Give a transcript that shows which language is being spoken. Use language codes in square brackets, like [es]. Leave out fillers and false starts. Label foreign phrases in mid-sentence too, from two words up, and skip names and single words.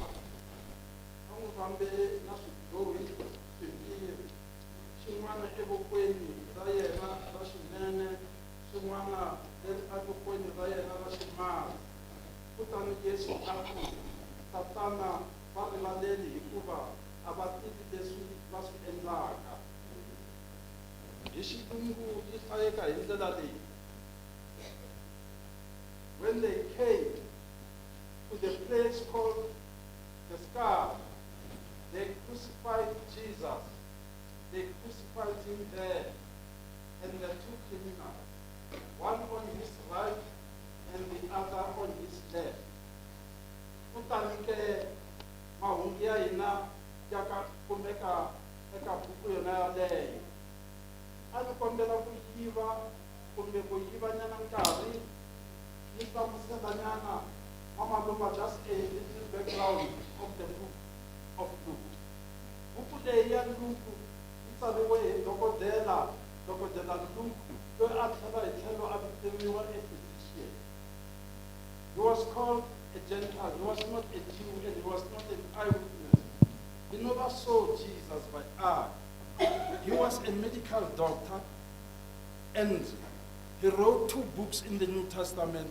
[ts] Fambe na swidyohi swimbirhi xin'wana evokweni ra yena ra xinene xin'wana evokweni ra yena ra ximatsi. Kutani Yesu a ku tatana va rivaleli hikuva a va tivi leswi va swi endlaka. Hi xilungu yi hlayeka hi ndlela leyi. [en] When they came to the place called the Scar, they crucified Jesus. They crucified him there. And the two criminals, one on his right and the other on his left. [ts] Kutanike mahungu ya hina ya ka kumeka eka buku yona yaleyo. A ni kombela ku yiva kumbe ku yivanyana nkarhi ni hlamuselanyana mamaluma [en] just a little background of the book of Luke. [ts] Buku leyi ya Luke yi tsariwe hi dokodela Luke loyi a tlhela hi tlhelo a vitaniwa [en] a physician. He was called a Gentile. He was not a Jew and he was not an eyewitness. He never saw Jesus by eye. He was a medical doctor and he wrote 2 books in the New Testament.